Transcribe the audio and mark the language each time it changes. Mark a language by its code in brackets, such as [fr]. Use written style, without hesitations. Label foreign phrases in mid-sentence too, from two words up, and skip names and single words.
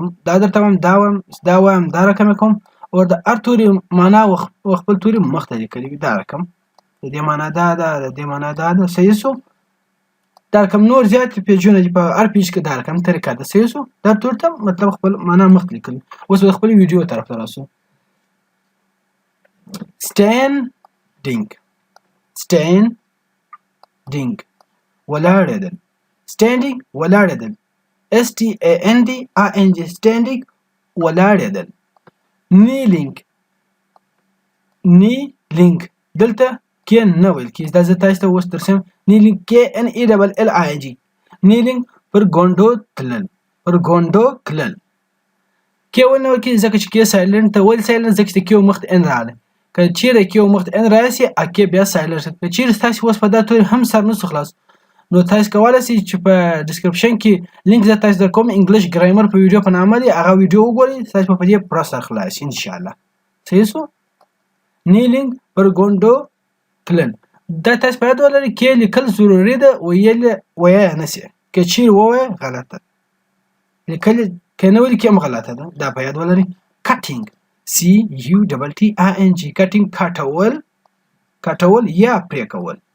[ps] دا درته وایم دا وایم دا رقم کوم او د هر توري معنا خپل توري مخ ته لیکلی وي دا رقم د دې معنا دا ده د دې معنا دا ده صحیح شو دا رقم نور زیات پیجونه دي په هر پیج کې دا رقم طریقه ده صحیح شو دا تور ته مطلب خپل معنا مخ ته لیکل اوس به خپل ویډیو طرف ته راسو standing ولاړېدل standing ولاړېدل [en] standing standing [ps] ولاړېدل kneeling دلته کې نه ویل کېږي دا زه تاسو ته اوس درسم [en] kneeling KNELLING kneeling [ps] پر ګونډو تلل کې ونه ویل کېږي ځکه چې کې سایلنټ ته ویل سایلنټ ځکه چې کې مخ ته ان راغلی که چیرې کې مخ ته ان راشي اکې بیا سایلنټ که چیرې تاسو اوس په دا توري هم سر نسو خلاص نو تاسو کولی شئ چې په ډسکرپشن کې لینک زه تاسو درکوم [en] English grammar [ps] په ویډیو په نامه دی هغه ویډیو وګورئ تاسو په دې پوره سر خلاص انشاءالله صحیح شو نیلینګ پر ګونډو تلل دا تاسو باید ولرئ کې لیکل ضروري ده ویل نشي که چیرې ووایه غلطه لیکل که نه ولیکي هم غلطه ده دا باید ولرئ [en] cutting CUTTING cutting [ps] کټول یا پرې کول